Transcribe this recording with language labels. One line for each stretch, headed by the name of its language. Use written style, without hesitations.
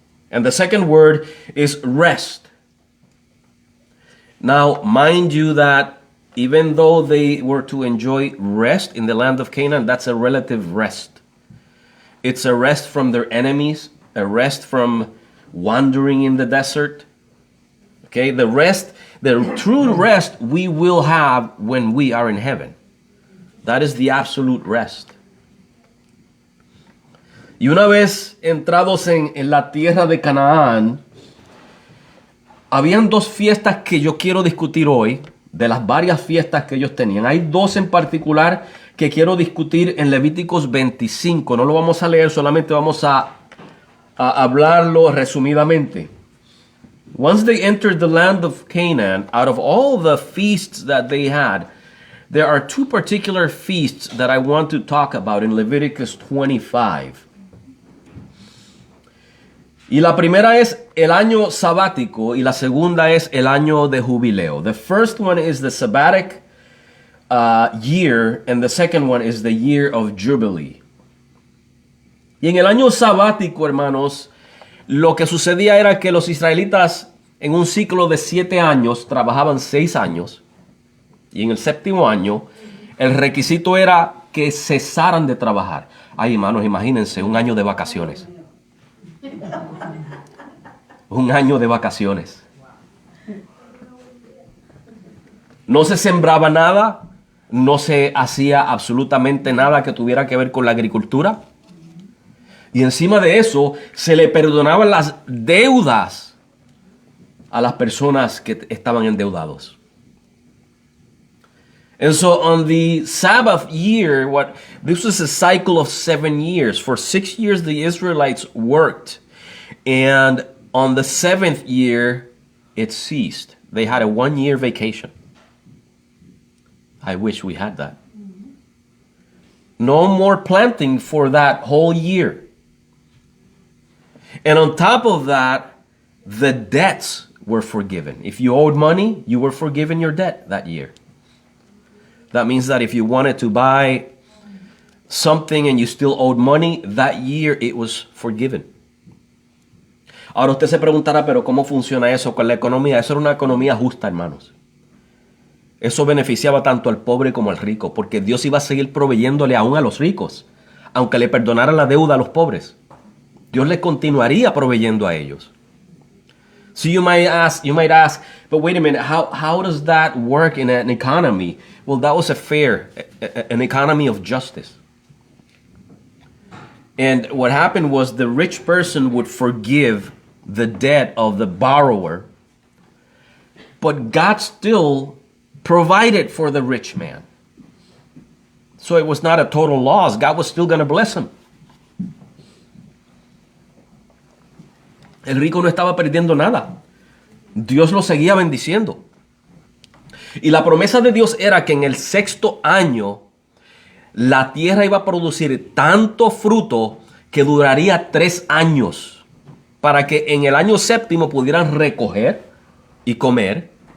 English: And the second word is rest. Now, mind you that even though they were to enjoy rest in the land of Canaan, that's a relative rest. It's a rest from their enemies. a rest from wandering in the desert. Okay, the true rest we will have when we are in heaven. That is the absolute rest.
Spanish: Y una vez entrados en la tierra de Canaán, habían dos fiestas que yo quiero discutir hoy, de las varias fiestas que ellos tenían. Hay dos en particular que quiero discutir en Levíticos 25. No lo vamos a leer, solamente vamos a hablarlo resumidamente.
English: Once they entered the land of Canaan, out of all the feasts that they had, there are two particular feasts that I want to talk about in Leviticus 25.
Spanish: Y la primera es el año sabático y la segunda es el año de jubileo.
English: The first one is the sabbatic year and the second one is the year of jubilee.
Spanish: Y en el año sabático, hermanos, lo que sucedía era que los israelitas en un ciclo de 7 años trabajaban 6 años y en el séptimo año el requisito era que cesaran de trabajar. Ay, hermanos, imagínense un año de vacaciones. Un año de vacaciones. No se sembraba nada, no se hacía absolutamente nada que tuviera que ver con la agricultura. Y encima de eso, se le perdonaban las deudas a las personas que estaban endeudados.
English: And so on the Sabbath year, this was a cycle of 7 years. For 6 years, the Israelites worked. And on the 7th year, it ceased. They had a 1-year vacation. I wish we had that. No more planting for that whole year. And on top of that, the debts were forgiven. If you owed money, you were forgiven your debt that year. That means that if you wanted to buy something and you still owed money, that year it was forgiven.
Spanish: Ahora usted se preguntará, pero ¿cómo funciona eso con la economía? Eso era una economía justa, hermanos. Eso beneficiaba tanto al pobre como al rico, porque Dios iba a seguir proveyéndole aún a los ricos, aunque le perdonaran la deuda a los pobres. Dios le continuaría proveyendo a ellos.
English: So you might ask, but wait a minute, how does that work in an economy? Well, that was an economy of justice. And what happened was the rich person would forgive the debt of the borrower, but God still provided for the rich man. So it was not a total loss. God was still going to bless him.
Spanish: El rico no estaba perdiendo nada. Dios lo seguía bendiciendo. Y la promesa de Dios era que en el 6º año la tierra iba a producir tanto fruto que duraría 3 años para que en el año 7º pudieran recoger y comer.